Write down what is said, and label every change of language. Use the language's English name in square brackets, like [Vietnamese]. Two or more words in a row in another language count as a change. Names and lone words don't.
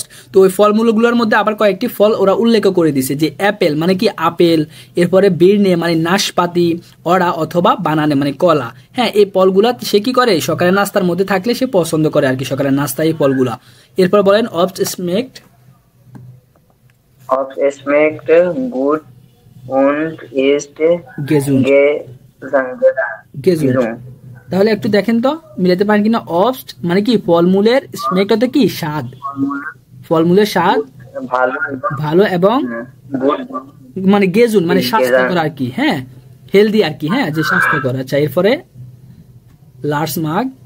[Bangla] তো ওই ফলমূলগুলোর মধ্যে আবার কয়েকটি ফল ওরা উল্লেখ করে দিছে, যে অ্যাপেল মানে কি আপেল, এরপরে বিরনে মানে নাশপাতি, অড়া অথবা বানানে মানে কলা। হ্যাঁ এই ফলগুলা সে কি করে সকালের নাস্তার মধ্যে থাকলে সে পছন্দ করে আর কি সকালের নাস্তায় এই ফলগুলা। এরপর বলেন [German] Obst schmeckt schmeckt gut und ist gesund gesund gesund. [Bangla] তাহলে একটু দেখেন তো মিলাতে পারেন কিনা, অবস্ট মানে কি ফলমূলের, স্মেক্ট অর্থ কি স্বাদ, ফলমূলের স্বাদ ভালো এবং Good. মানে গেজুন মানে স্বাস্থ্যকর আর কি, হ্যাঁ হেলদি আর কি, হ্যাঁ যে স্বাস্থ্যকর। আচ্ছা এরপরে লার্জ মাগ